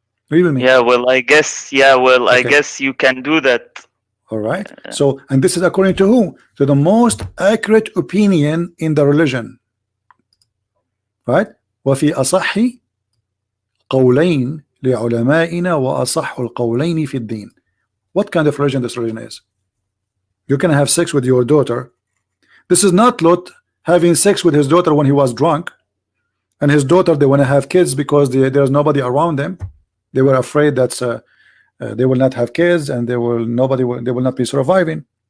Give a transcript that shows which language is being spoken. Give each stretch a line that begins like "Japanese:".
English: Read with me. Yeah, well, I guess. Yeah, well, I Okay. guess you can do that. All right. So, and this is according to who? To the most accurate opinion in the religion. Right?
Arabic: وفي أصح قولين لعلمائنا وأصح القولين في الدين.
English: What kind of religion this religion is? You can have sex with your daughter. This is not Lot having sex with his daughter when he was drunk, and his daughter, they want to have kids because there's nobody around them. They were afraid that they will not have kids and they will not be surviving.